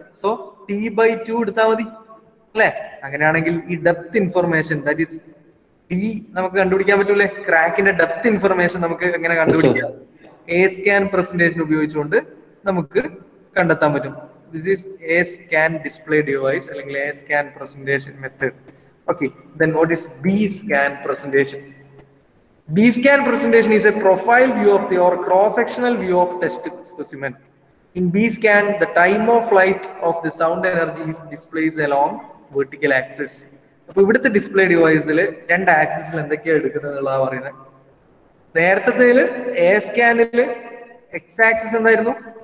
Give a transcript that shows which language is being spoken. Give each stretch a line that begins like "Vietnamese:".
Malayalam: So T/2 എടുത്താൽ മതി അല്ലെ? അങ്ങനെയാണെങ്കിൽ ഈ depth information
English: that is
Malayalam: T നമുക്ക് കണ്ടുപിടിക്കാൻ പറ്റൂലേ? ക്രാക്കിന്റെ ഡെപ്ത് ഇൻഫർമേഷൻ നമുക്ക് എങ്ങനെ കണ്ടുപിടിക്കാം? എ സ്കാൻ പ്രസന്റേഷൻ ഉപയോഗിച്ചുകൊണ്ട് നമുക്ക് കണ്ടെത്താൻ പറ്റും.
English: this is A scan display device
Malayalam: അല്ലെങ്കിൽ
English: A scan presentation method. Okay, then what is B scan presentation? B scan presentation is a profile view of the or cross-sectional view of test specimen. In B scan, the time of flight of the sound energy is displayed along vertical axis.
Malayalam: അപ്പൊ ഇവിടുത്തെ display ഡിവൈസിൽ 2 ആക്സിസിൽ എന്തൊക്കെയാണ് എടുക്കുന്നത് പറയുന്നത്. നേരത്തെ A സ്കാനിൽ X axis എന്തായിരുന്നു?